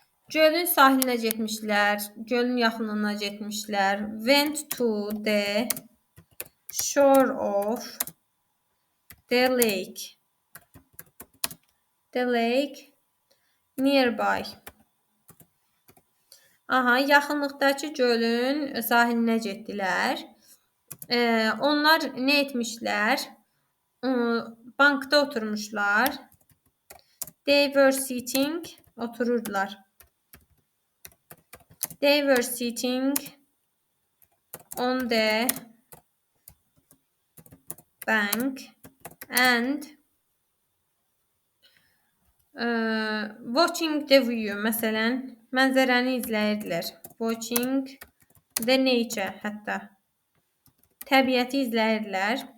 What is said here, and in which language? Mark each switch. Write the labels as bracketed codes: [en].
[az] Gölün sahilinə getmişlər, gölün yaxınlığına getmişlər. [en] Went to the shore of the lake. The lake nearby. [az] Aha, yaxınlıqdakı gölün sahilinə getdilər. Onlar nə etmişlər? Bankda oturmuşlar. [en] They were sitting, [az] otururdular. [en] They were sitting on the bank and watching the view. [az] Məsələn, mənzərəni izləyirdilər. [en] Watching the nature, [az] hətta təbiəti izləyirdilər.